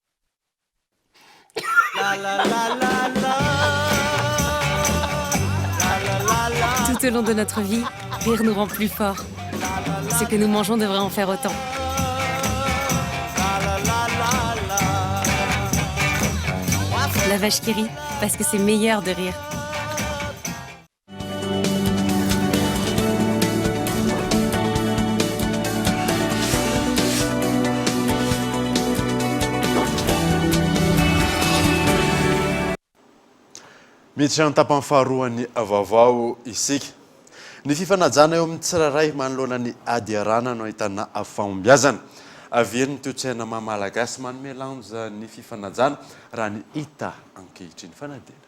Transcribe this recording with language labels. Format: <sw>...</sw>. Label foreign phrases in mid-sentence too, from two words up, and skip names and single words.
<fr>La la la la la. Tout au long de notre vie, rire nous rend plus forts. Ce que nous mangeons devrait en faire autant. La vache qui rit, parce que c'est meilleur de rire.</fr> <mg>miditra ny tapany faharoany vaovao isika ny fifanajana eo amin'ny tsiraray manoloana ny ady arana no ahitana fahombiazana averiny toe-tsaina mamalagasy manome lanja ny fifanajana raha ny hita ankehitriny fanadina.</mg>